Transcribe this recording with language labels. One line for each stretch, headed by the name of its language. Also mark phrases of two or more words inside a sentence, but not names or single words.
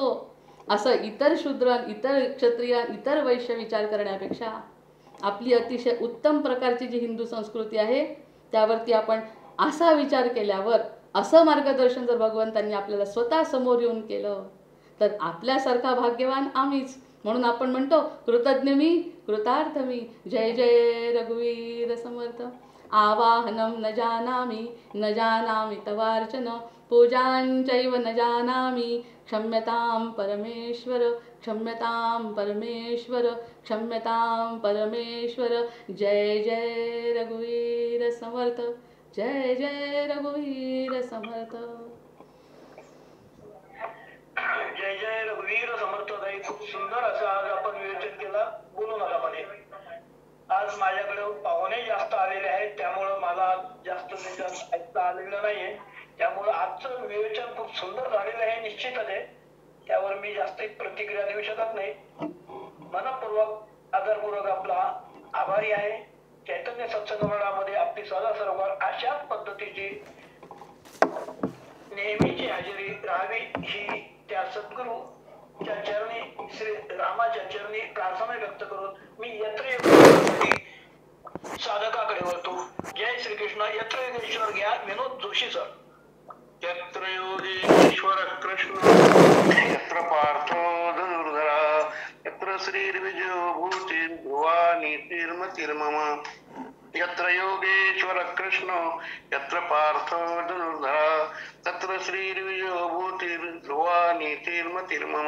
Marathi: असं इतर शूद्र, इतर क्षत्रिय, इतर वैश्य विचार करण्यापेक्षा आपली अतिशय उत्तम प्रकारची जी हिंदू संस्कृती आहे त्यावरती आपण असा विचार केल्यावर, असं मार्गदर्शन जर भगवंतांनी आपल्याला स्वतः समोर येऊन केलं तर आपल्यासारखा भाग्यवान आम्हीच. म्हणून आपण म्हणतो कृतज्ञ मी कृतार्थ मी. जय जय रघुवीर समर्थ.
Sanskrit: आवाहनं न जानामि न जानामि तवार्चन पूजांचैव न जानामि क्षम्यतां परमेश्वर क्षम्यतां परमेश्वर क्षम्यतां परमेश्वर.
Marathi: जय जय रघुवीर समर्थ. जय जय रघुवीर समर्थ. जय जय रघुवीर समर्थ. ताई खूप सुंदर असं आज आपण विवेचन केलं. बोलू नका म्हणे. आज माझ्याकडे पाहुणे जास्त आलेले आहेत, त्यामुळं मला जास्त त्याच्यात ऐकता आलेलं नाहीये. त्यामुळं आजचं विवेचन खूप सुंदर झालेलं आहे निश्चितच आहे. त्यावर मी जास्त प्रतिक्रिया देऊ शकत नाही. मनपूर्वक आदरपूर्वक आपला आभारी आहे. चैतन्य सत्संग मंडळामध्ये आपली सदा सर्व अशाच पद्धतीची नेहमीची हजेरी राहावी ही त्या सद्गुरूच्या चरणी, श्री रामाच्या चरणी प्रार्थना व्यक्त करून मी यत्र साधकाकडे वळतो. जय श्रीकृष्ण.
Sanskrit: यत्र योगेश्वर
Marathi: घ्या विनोद जोशी सर.
Sanskrit: यत्र योगेश्वर कृष्ण यत्र पार्थो धनुर्धरा यत्र श्रीर्विजयो भूति ध्रुवा नीतिर्मतिर्मम. यत्र योगेश्वर कृष्ण यत्र पार्थो धनुर्धरा तत्र श्रीर्विजयो भूति ध्रुवा नीतिर्मतिर्मम.